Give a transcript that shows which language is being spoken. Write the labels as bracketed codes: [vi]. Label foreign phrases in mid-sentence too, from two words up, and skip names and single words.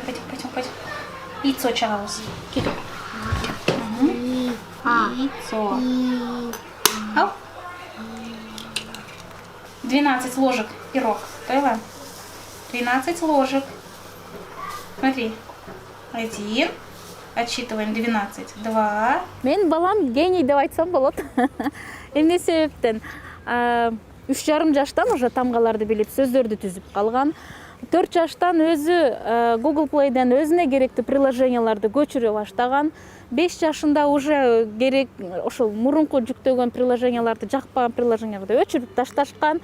[ru] Яйцо чагалось. Кидай. Яйцо. Ау. 12 ложек пирог. Поняла? 12 ложек. Смотри. 1. Отсчитываем 12. 2. [ky] Мен балам гений деп айтсам болот. Эмне себептен? 3,5 жаштан уже тамгаларды билип, сөздөрдү түзүп калган. 4 жаштан өзү Google Play'ден өзүнө керектүү приложенияларды көчүрө баштаган. 5 жашында уже керек ошол мурунку жүктөгөн приложенияларды, жакпаган приложенияларды өчүрүп ташташкан.